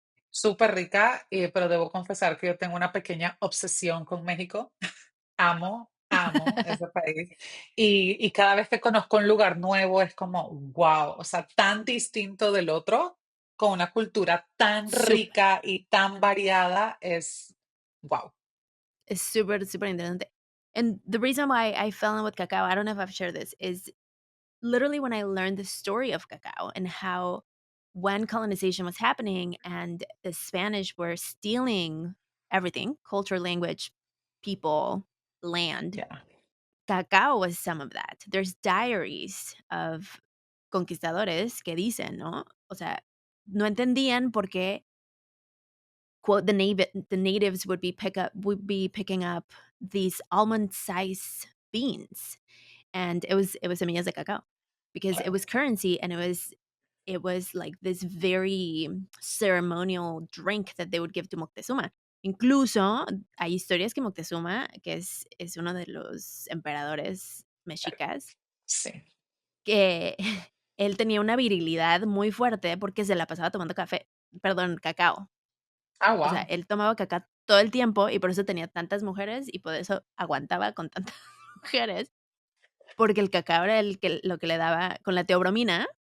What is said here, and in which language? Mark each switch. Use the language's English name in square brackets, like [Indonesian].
[Spanish] súper rica, pero debo confesar que yo tengo una pequeña obsesión con México. Amo, amo ese país. Y cada vez que conozco un lugar nuevo es como, wow, o sea, tan distinto del otro, con una cultura tan Súper. rica y tan variada, es wow. Es súper, súper interesante. [English] And the reason why I fell in love with cacao, I don't know if I've shared this, is literally when I learned the story of cacao and how when colonization was happening and the Spanish were stealing everything, culture, language, people, land, Yeah. cacao was some of that. There's diaries of conquistadores [Spanish] que dicen, ¿no? O sea, no entendían por qué, [English] quote, the natives would be picking up these almond-sized beans, and it was [Spanish] semillas de cacao [English] because it was currency, and it was like this very ceremonial drink that they would give to Moctezuma. [Spanish] Incluso hay historias que Moctezuma, que es uno de los emperadores mexicas, Sí. que él tenía una virilidad muy fuerte porque se la pasaba tomando cacao. Ah, O sea, wow. él tomaba cacao todo el tiempo y por eso tenía tantas mujeres y por eso aguantaba con tantas mujeres, porque el cacao era lo que le daba con la teobromina.